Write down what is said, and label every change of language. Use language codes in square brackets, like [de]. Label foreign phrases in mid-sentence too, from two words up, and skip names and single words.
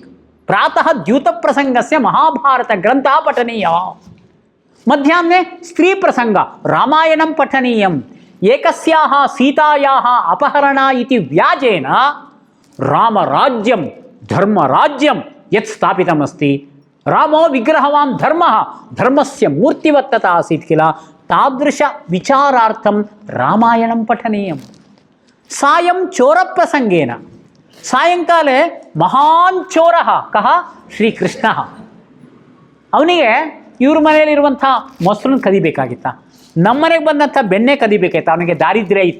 [sa] ಪ್ರಾತಃ ದ್ಯೂತ ಪ್ರಸಂಗಸ್ಯ ಮಹಾಭಾರತ ಗ್ರಂಥ ಪಠನೀಯ. ಮಧ್ಯಾಹ್ನೆ ಸ್ತ್ರೀ ಪ್ರಸಂಗ, ರಾಮಾಯಣಂ ಪಠನೀಯಂ. ಏಕಸ್ಯಾಹ ಸೀತಾಯಾಹ ಅಪಹರಣ ಇತಿ ವ್ಯಾಜೇನ ರಾಮರಾಜ್ಯಂ ಧರ್ಮರಾಜ್ಯಂ ಯತ್ ಸ್ಥಾಪಿತಮಸ್ತಿ. ರಾಮೋ ವಿಗ್ರಹವಾನ್ ಧರ್ಮಃ ಧರ್ಮಸ್ಯ ಮೂರ್ತಿವತ್ತತ ಆಸೀತ್ ಕಿಲ ತಾದೃಶ ವಿಚಾರಾರ್ಥಂ ರಾಮಾಯಣಂ ಪಠನೀಯಂ. ಸಾಯಂ ಚೋರಪ್ರಸಂಗೇನ ಸಾಯಂಕಾಲೆ ಮಹಾನ್ ಚೋರ ಕಹ ಶ್ರೀಕೃಷ್ಣ. [kn] ಅವನಿಗೆ ಇವ್ರ ಮನೆಯಲ್ಲಿರುವಂಥ ಮೊಸರನ್ನ ಕದಿಬೇಕಾಗಿತ್ತ, ನಮ್ಮ ಮನೆಗೆ ಬಂದಂಥ ಬೆಣ್ಣೆ ಕದಿಬೇಕಾಯ್ತ, ಅವನಿಗೆ ದಾರಿದ್ರ್ಯ ಇತ್ತ.